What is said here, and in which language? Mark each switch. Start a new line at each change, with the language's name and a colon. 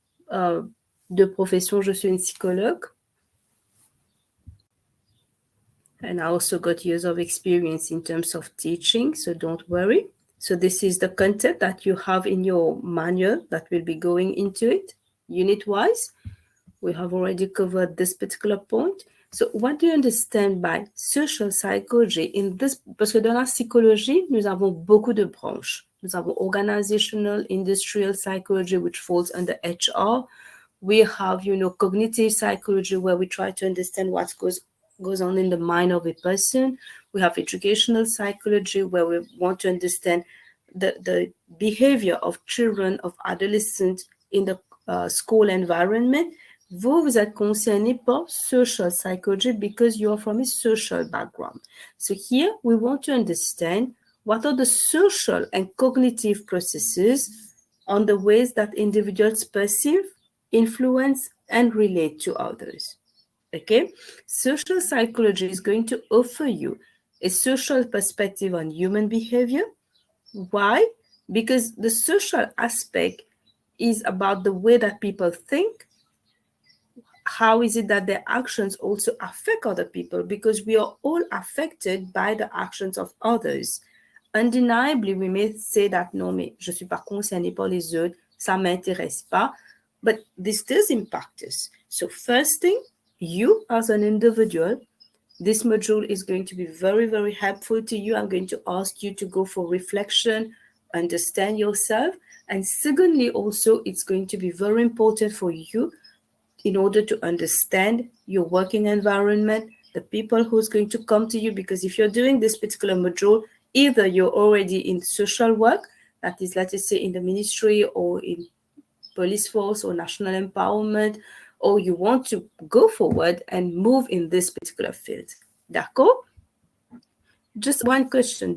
French: De profession, je suis une psychologue.
English: And I also got years of experience in terms of teaching, so don't worry. So this is the content that you have in your manual that will be going into it, unit-wise. We have already covered this particular point. So what do you understand by social psychology in this?
French: Parce que dans la psychologie, nous avons beaucoup de branches. Nous avons
English: organizational, industrial psychology, which falls under HR. We have, cognitive psychology, where we try to understand what goes on in the mind of a person. We have educational psychology, where we want to understand the behavior of children, of adolescents in the school environment.
French: Vous êtes concerné par
English: social psychology because you are from a social background. So here we want to understand what are the social and cognitive processes on the ways that individuals perceive, influence, and relate to others. Okay? Social psychology is going to offer you a social perspective on human behavior. Why? Because the social aspect is about the way that people think. How is it that their actions also affect other people? Because we are all affected by the actions of others. Undeniably, we may say that
French: non, mais je suis pas concerné par les autres, ça m'intéresse pas,
English: but this does impact us. So first thing, you as an individual, this module is going to be very, very helpful to you. I'm going to ask you to go for reflection, understand yourself. And secondly, also, it's going to be very important for you in order to understand your working environment, the people who's going to come to you, because if you're doing this particular module, either you're already in social work, that is, let us say, in the ministry or in police force or national empowerment, or you want to go forward and move in this particular field.
French: D'accord?
English: Just one question.